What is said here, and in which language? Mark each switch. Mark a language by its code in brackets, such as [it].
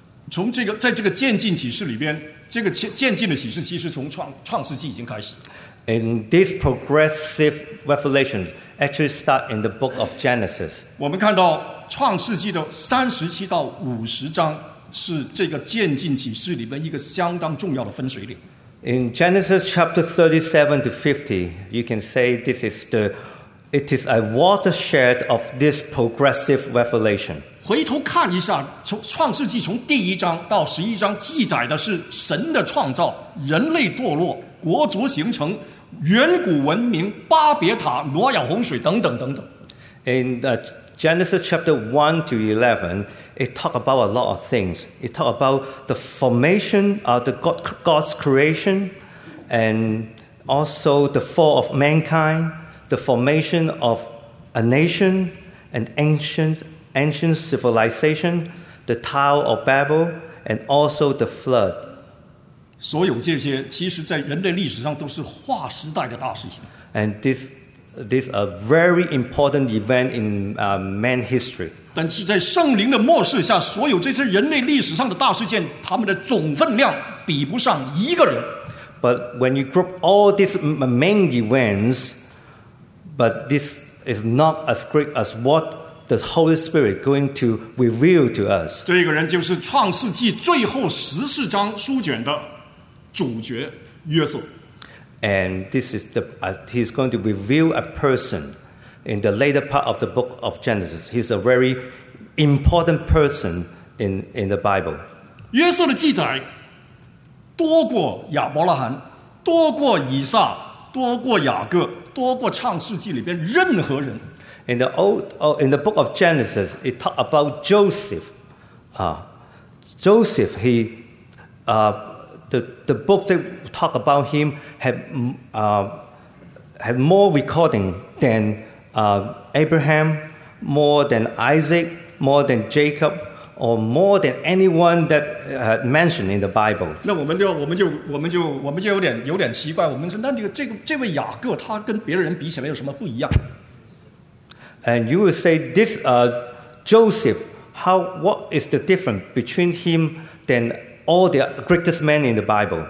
[zh] 从这个在这个渐进启示里边，这个渐进的启示其实从 创世纪已经开始。 [en] And this progressive revelation actually start in the book of Genesis. [zh] 我们看到创世纪的37-50章是这个渐进启示里面一个相当重要的分水岭。 [en] In Genesis chapter 37 to 50, you can say this is the, it is a watershed of this progressive revelation. [zh] 回头看一下，从创世纪从第一章到十一章记载的是神的创造、人类堕落、国族形成、远古文明、巴别塔、挪亚洪水等等等等。 [en] In Genesis chapter 1 to 11, it talks about a lot of things. It talks about the formation of God's creation, and also the fall of mankind, the formation of a nation, and ancient civilization, the Tower of Babel, and also the flood. [zh] 所有这些其实在人类历史上都是划时代的大事情。 [en] And this is a very important event in man history. [zh] 但是在圣灵的默示下，所有这些人类历史上的大事件，他们的总分量比不上一个人。 [en] But when you group all these main events, but this is not as great as what the Holy Spirit is going to reveal to us. [zh] 这个人就是创世纪最后十四章书卷的主角约瑟。 [en] And this is the, he's going to reveal a person in the later part of the book of Genesis. He's a very important person in the Bible. [zh] 约瑟的记载多过亚伯拉罕，多过以撒，多过雅各，多过创世纪里边任何人。 [en] In the book of Genesis, it talks about Joseph. Joseph, the book that talk about him had more recording than Abraham, more than Isaac, more than Jacob, or more than anyone that had mentioned in the Bible. [zh] 那我们就有点奇怪，我们说那这位雅各他跟别人比起来有什么不一样？ [en] And you will say this Joseph, what is the difference between him than all the greatest men in the Bible.